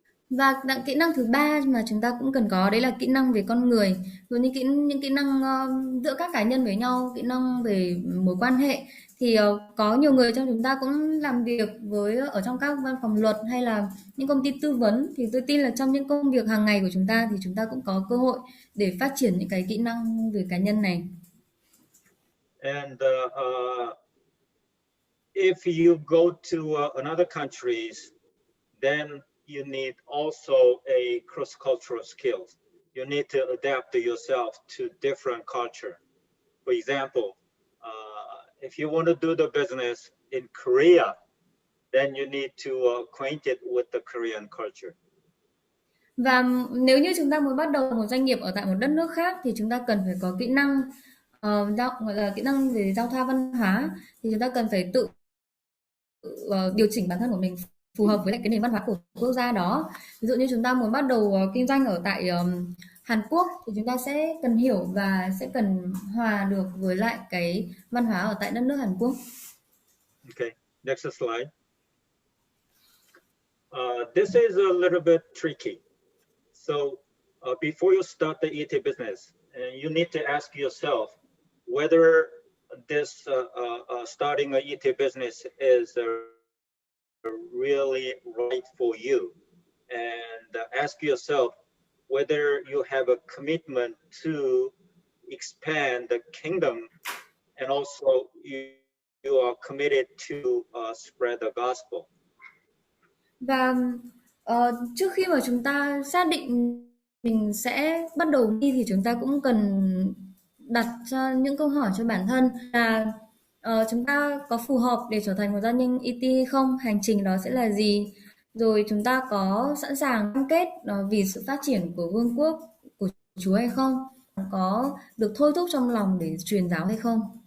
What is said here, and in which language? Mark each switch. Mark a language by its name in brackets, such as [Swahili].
[Vietnamese] Và kỹ năng thứ ba mà chúng ta cũng cần có đấy là kỹ năng về con người, rồi những kỹ năng giữa các cá nhân với nhau, kỹ năng về mối quan hệ. Thì có nhiều người trong chúng ta cũng làm việc ở trong các văn phòng luật hay là những công ty tư vấn, thì tôi tin là trong những công việc hàng ngày của chúng ta thì chúng ta cũng có cơ hội để phát triển những cái kỹ năng về cá nhân này. [English] And if you go to another countries, then you need also a cross-cultural skills. You need to adapt yourself to different culture. For example, if you want to do the business in Korea, then you need to acquaint it with the Korean culture. [Vietnamese] Và nếu như chúng ta muốn bắt đầu một doanh nghiệp ở tại một đất nước khác thì chúng ta cần phải có kỹ năng gọi là kỹ năng về giao thoa văn hóa, thì chúng ta cần phải tự điều chỉnh bản thân của mình phù hợp với lại cái nền văn hóa của quốc gia đó. Ví dụ như chúng ta muốn bắt đầu kinh doanh ở tại Hàn Quốc thì chúng ta sẽ cần hiểu và sẽ cần hòa được với lại cái văn hóa ở tại đất nước Hàn Quốc. [English] Okay, next slide. This is a little bit tricky. So before you start the ET business, you need to ask yourself whether this starting an ET business is really right for you, and ask yourself whether you have a commitment to expand the kingdom, and also you are committed to spread the gospel. [Vietnamese] Và trước khi mà chúng ta xác định mình sẽ bắt đầu đi thì chúng ta cũng cần đặt cho những câu hỏi cho bản thân là chúng ta có phù hợp để trở thành một gia nhân ET hay không, hành trình đó sẽ là gì, rồi chúng ta có sẵn sàng cam kết vì sự phát triển của vương quốc của Chúa hay không, có được thôi thúc trong lòng để truyền giáo hay không.